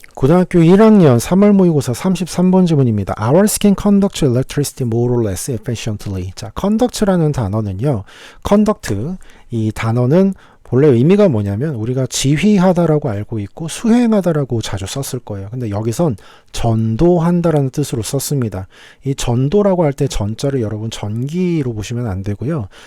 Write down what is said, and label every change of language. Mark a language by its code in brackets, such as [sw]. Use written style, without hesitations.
[ko] 고등학교 1학년 3월 모의고사 33번 지문입니다. [en] Our skin conducts electricity more or less efficiently. [ko] 자, conduct라는 단어는요. conduct, 이 단어는 본래 의미가 뭐냐면 우리가 지휘하다라고 알고 있고 수행하다라고 자주 썼을 거예요. 근데 여기선 전도한다라는 뜻으로 썼습니다. 이 전도라고 할 때 전자를 여러분 전기로 보시면 안 되고요.